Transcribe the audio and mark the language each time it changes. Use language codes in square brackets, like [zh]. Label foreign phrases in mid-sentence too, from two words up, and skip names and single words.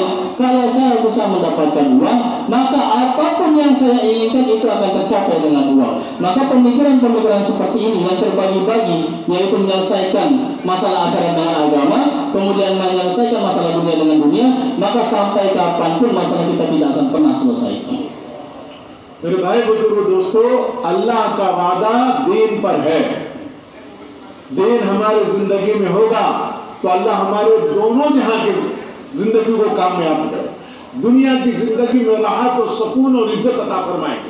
[id] Kalau saya usaha mendapatkan uang, maka apapun yang saya inginkan itu akan tercapai dengan uang. Maka pemikiran-pemikiran seperti ini yang terbagi-bagi, yaitu menyelesaikan masalah akhirat dengan agama, kemudian menyelesaikan masalah dunia dengan dunia, maka sampai kapanpun masalah kita tidak akan pernah selesai. [hi] मेरे भाई बुजुर्ग दोस्तों, अल्लाह का वादा दीन पर है। दीन हमारे जिंदगी में होगा तो अल्लाह हमारे दोनों जहां की जिंदगी को कामयाब करे। दुनिया की जिंदगी में राहत और सुकून और इज्जत अता फरमाएंगे।